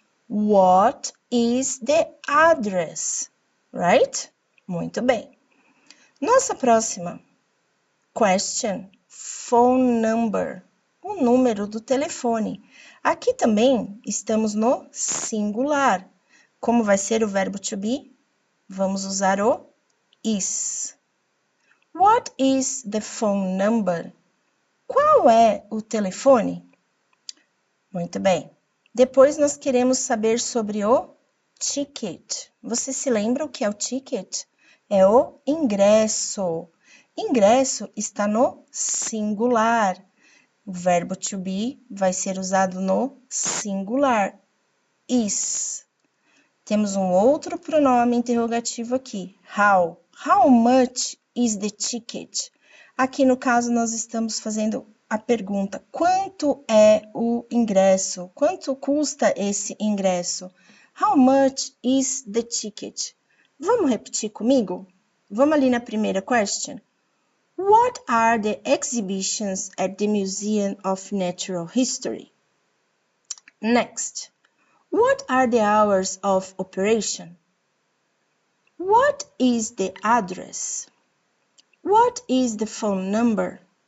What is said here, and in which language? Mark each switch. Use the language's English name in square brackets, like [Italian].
[English] What is the address? Right? [Portuguese] Muito bem. Nossa próxima question, phone number, o número do telefone. Aqui também estamos no singular. Como vai ser o verbo to be? Vamos usar o is. [English] What is the phone number? [Portuguese] Qual é o telefone? Muito bem. Depois nós queremos saber sobre o ticket. Você se lembra o que é o ticket? É o ingresso. Ingresso está no singular. O verbo to be vai ser usado no singular. Is. Temos um outro pronome interrogativo aqui. How. [English] How much is the ticket? [Portuguese] Aqui no caso nós estamos fazendo a pergunta: quanto é o ingresso? Quanto custa esse ingresso? [English] How much is the ticket? [Portuguese] Vamos repetir comigo? Vamos ali na primeira question. [English] What are the exhibitions at the Museum of Natural History? Next. What are the hours of operation? What is the address? What is the phone number?